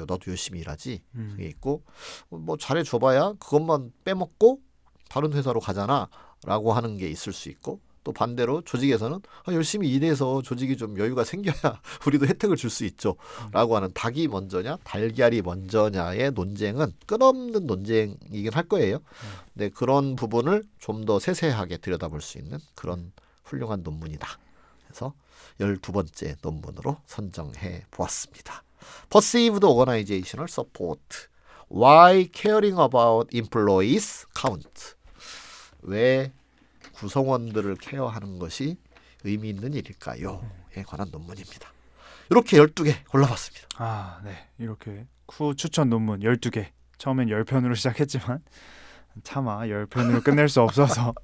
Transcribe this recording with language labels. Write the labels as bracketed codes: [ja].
[ko] 나도 열심히 일하지. 그게 있고 뭐 잘해줘봐야 그것만 빼먹고 다른 회사로 가잖아라고 하는 게 있을 수 있고 또 반대로 조직에서는 열심히 일해서 조직이 좀 여유가 생겨야 우리도 혜택을 줄 수 있죠라고 하는 닭이 먼저냐 달걀이 먼저냐의 논쟁은 끝없는 논쟁이긴 할 거예요. 근데 그런 부분을 좀 더 세세하게 들여다볼 수 있는 그런 훌륭한 논문이다. 그래서 12번째 논문으로 선정해 보았습니다. [en] Perceived Organizational Support. Why Caring About Employees Count. [ko] 왜 구성원들을 케어하는 것이 의미 있는 일일까요?에 관한 논문입니다. 이렇게 12개 골라봤습니다. 아, 네. 이렇게 쿠 추천 논문 12개. 처음엔 10편으로 시작했지만 차마 10편으로 끝낼 수 없어서